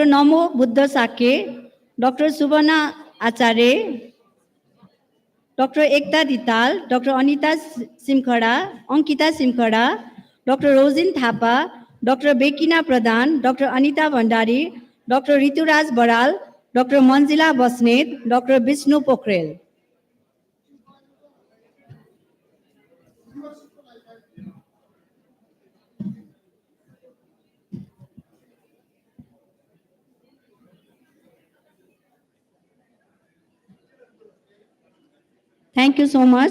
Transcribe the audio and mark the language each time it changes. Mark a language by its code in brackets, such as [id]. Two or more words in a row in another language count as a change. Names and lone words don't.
[en] Namo Buddha Sake, Dr. Subhana Acharya, Dr. Ekta Dital, Dr. Anita Simkhada, Ankita Simkhada, Dr. Rosin Thapa, Dr. Bekina Pradhan, Dr. Anita Bhandari, Dr. Rituraj Baral, Dr. Manjila Basnet, Dr. Vishnu Pokhrel. Thank you so much.